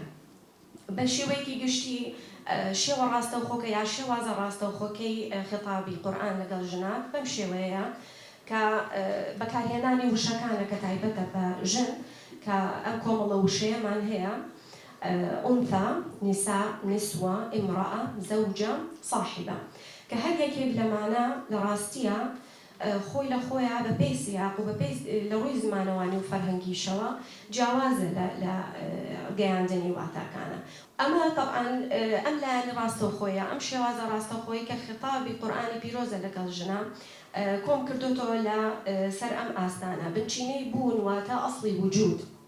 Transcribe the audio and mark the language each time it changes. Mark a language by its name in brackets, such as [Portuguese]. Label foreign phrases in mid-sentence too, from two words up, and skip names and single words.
[Central Kurdish] بە شێوەیەکی گشتی شێوە ڕاستەوخۆکە یا شێوازە ڕاستەوخۆکەی خطابی قورئان لەگەڵ ژنان بەم شێوەیە کە بەکارهێنانی وشەکانە کە تایبەتە بە ژن کە ئەم کۆمەڵە وشەیەمان هەیە [Arabic] ئونثى نساء نسوة امرأة زوجة صاحبة [Central Kurdish] کە هەر یەکێک لەمانە لە ڕاستیە خۆی لە خۆیان بە پێی سیاق و بە پێی لە ڕووی زمانەوانی و فەرهەنگیشەوە جیاوازە لە گەیاندنی واتاکانە. ئەمە طبعاً ئەم لایەنی ڕاستەوخۆیە ئەم شێوازە ڕاستەوخۆیی کە خطابی قورئانی پیرۆزە لەگەڵ ژنە کۆم کردوتەوە لە سەر ئەم ئاستانە بنچینەی بوون واتە ئەسڵی وجود.